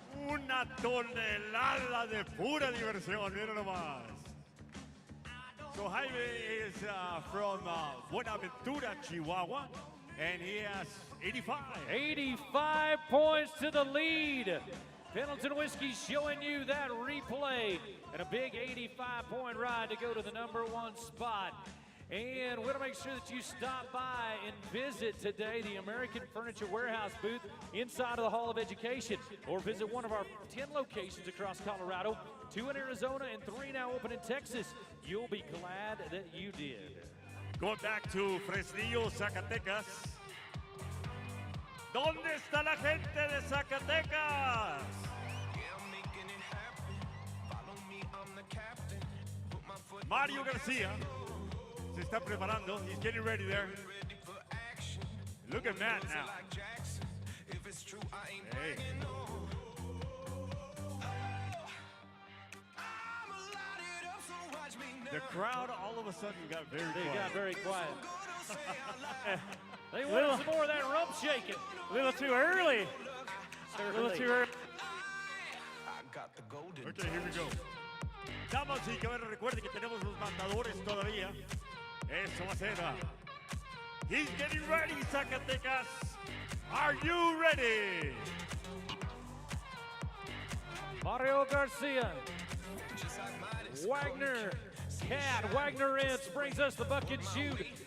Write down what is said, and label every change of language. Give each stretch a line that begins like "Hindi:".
Spanish: Una tonelada de pura diversión, mira nomás.
English: So Jaime is from Buenaventura, Chihuahua, and he has 85. 85 points to the lead. Pendleton Whiskey showing you that replay and a big 85-point ride to go to the #1 spot. And we're going to make sure that you stop by and visit today the American Furniture Warehouse booth inside of the Hall of Education, or visit one of our 10 locations across Colorado, 2 in Arizona and 3 now open in Texas. You'll be glad that you did. Going back to Fresnillo, Zacatecas.
Spanish: ¿Dónde está la gente de Zacatecas? Mario Garcia se está preparando.
English: He's getting ready there. Look at Matt now. Hey. The crowd all of a sudden got very quiet. They got very quiet. They wanted some more of that rump shaking. A little too early. A little too early. Okay, here we go.
Spanish: Damas y caballeros, recuerden que tenemos los matadores todavía. Eso va a ser.
English: He's getting ready, Zacatecas. Are you ready? Mario Garcia. Wagner. Cat. Wagner Rents brings us the bucket shoot.